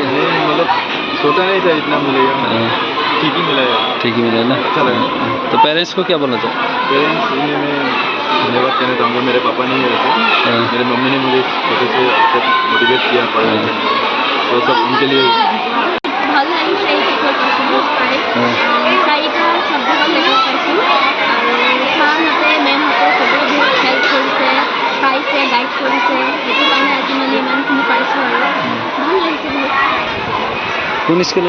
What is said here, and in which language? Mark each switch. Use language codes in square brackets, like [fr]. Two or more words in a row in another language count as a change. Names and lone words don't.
[hi] नहीं, मतलब सोचा नहीं था इतना मिलेगा, ठीक ही मिला है। ठीक ही मिला ना, अच्छा लगा। तो पेरेंट्स को क्या बोलना चाहो? पेरेंट्स को मैं धन्यवाद कहना चाहूँगा। मेरे पापा नहीं है वैसे, मेरे मम्मी ने मुझे छोटे से मोटिवेट किया पढ़ने के लिए, तो सब उनके लिए। [as] ভাল লাগিছে এই পাৰ্চেণ্টেজ পাই, 4টা ছাবজেক্টত লেটাৰ পাইছোঁ আৰু ছাৰহঁতে মেমহঁতে চবেই বহুত হেল্প কৰিছে, পাইছে, গাইড কৰিছে, সেইটো কাৰণে আজি মানে ইমানখিনি পাইছোঁ আৰু ভাল লাগিছে বহুত। কোন স্কুলে?